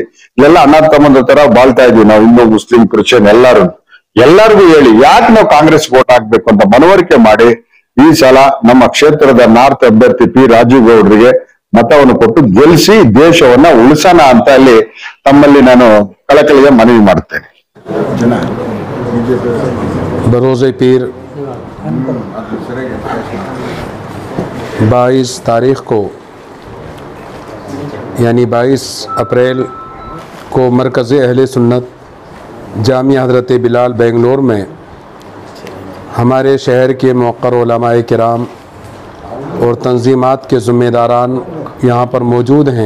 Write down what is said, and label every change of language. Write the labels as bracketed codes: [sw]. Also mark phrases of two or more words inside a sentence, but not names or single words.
[kn] ಇಲ್ಲೆಲ್ಲ ಅಣ್ಣ ತಮ್ಮಂದ ತರ ಬಾಳ್ತಾ ಇದೀವಿ ನಾವು, ಹಿಂದೂ ಮುಸ್ಲಿಂ ಕ್ರಿಶ್ಚಿಯನ್ ಎಲ್ಲರಿಗೂ ಹೇಳಿ ಯಾಕೆ ನಾವು ಕಾಂಗ್ರೆಸ್ ವೋಟ್ ಹಾಕ್ಬೇಕು ಅಂತ ಮನವರಿಕೆ ಮಾಡಿ ಈ ಸಲ ನಮ್ಮ ಕ್ಷೇತ್ರದ ನಾರ್ತ್ ಅಭ್ಯರ್ಥಿ ಪಿ ರಾಜುಗೌಡ್ರಿಗೆ ಮತವನ್ನು ಕೊಟ್ಟು ಗೆಲ್ಲಿಸಿ ದೇಶವನ್ನ ಉಳಿಸೋಣ ಅಂತ ಅಲ್ಲಿ ತಮ್ಮಲ್ಲಿ ನಾನು ಕಳಕಳಿಗೆ ಮನವಿ ಮಾಡುತ್ತೇನೆ. [ur] بروزِ پیر 22 تاریخ کو یعنی 22 اپریل کو مرکز اہلِ سنت جامعہ حضرت بلال بنگلور میں ہمارے شہر کے مقرر علمائے کرام اور تنظیمات کے ذمہ داران یہاں پر موجود ہیں.